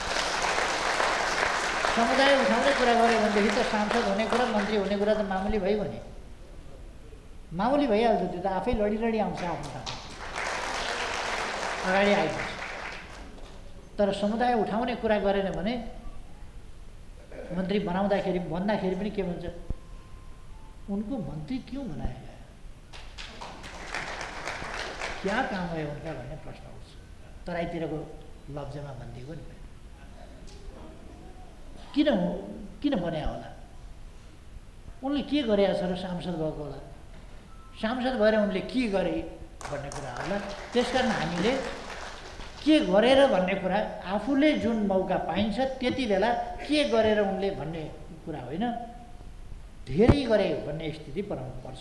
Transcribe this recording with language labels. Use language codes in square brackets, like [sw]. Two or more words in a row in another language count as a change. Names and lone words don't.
[ne] समुदाय उठाउने कुरा गऱ्यो भनेदेखि त सांसद हुने कुरा, मन्त्री हुने कुरा त मामुली भइगयो नि, मामुली भइहाल्छ। त्यो त आफै लडी आउँछ आफ्नो ठाउँमा, अगाडि आइपुग्छ। तर समुदाय उठाउने कुरा गरेन भने मन्त्री भन्दाखेरि पनि के भन्छ, [hi] उनको मंत्री क्यों बनाया गया, क्या काम है उनका [ne] भन्ने प्रश्न उठ्छ। तराईतिरको लब्जमा भनिदिएको नि, किन बनाया होला, उनले के गरेका छ र सांसद भएको होला, सांसद भएर उनले के गरे भन्ने कुरा होला। त्यसकारण हामीले के गरेर भन्ने कुरा, आफूले जुन मौका पाइन्छ त्यति बेला के गरेर उनले भन्ने कुरा होइन, धेरै गरे भन्ने स्थिति बनाउनु पर्छ।